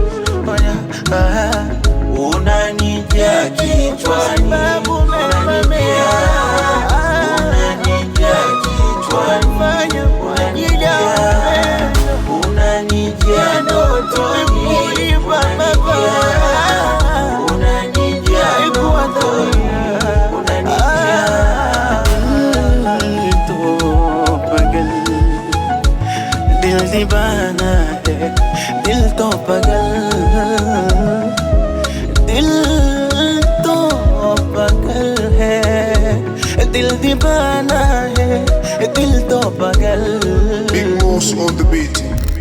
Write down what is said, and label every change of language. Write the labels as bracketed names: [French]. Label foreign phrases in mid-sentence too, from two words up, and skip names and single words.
[Swahili] Unanijia kichwani, unanijia kichwani, unanijia ndotoni, unanijia ndotoni, [Hindi] दिल दीवाना है, दिल तो पागल, दिल तो पागल है, दिल दीवाना है, दिल तो पागल. [English] Big Moose on the beat.